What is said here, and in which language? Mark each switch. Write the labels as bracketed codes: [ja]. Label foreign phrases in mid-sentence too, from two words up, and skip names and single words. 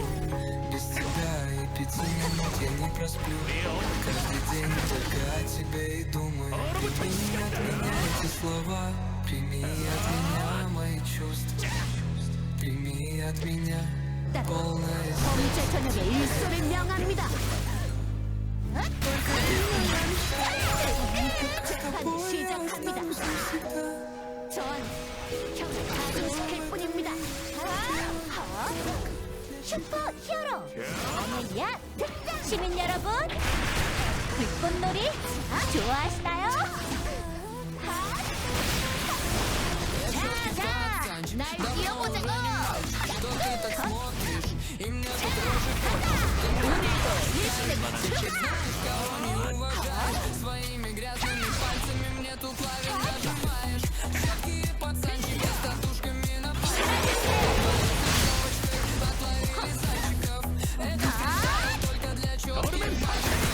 [ru] Без тебя и 5 минут я не просплю. Каждый день только о тебе и думаю. Прими от меня эти слова, прими от меня мои чувства, прими от меня полное [ko] 범죄 저녁에 일소를 명합니다. 재판이 시작합니다. 전 형을 가중시킬 뿐입니다. 슈퍼 히어로 아멜리아 등장! 시민 여러분, 불꽃놀이 좋아하시나요? 자자, 날 뛰어보자고! [ru] что ты так смотришь, и мне тут [ko] 오늘도 일시는 [ru] знаешь, кого не уважаешь. Своими грязными пальцами мне тут лавин нажимаешь. Всякие пацанчики с татушками на пальцах отловили зайчиков. Это специально только для чётких мальчиков.